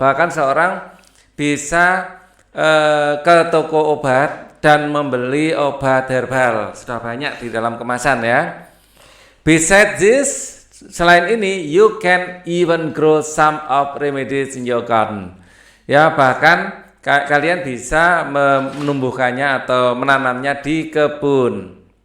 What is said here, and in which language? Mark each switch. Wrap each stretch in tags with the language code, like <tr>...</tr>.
<id>Bahkan seorang bisa ke toko obat dan membeli obat herbal. Sudah banyak di dalam kemasan, ya.</id> <en>Besides this,</en> <id>selain ini,</id> <en>you can even grow some of remedies in your garden.</en> <id>Ya, bahkan kalian bisa menumbuhkannya atau menanamnya di kebun.</id>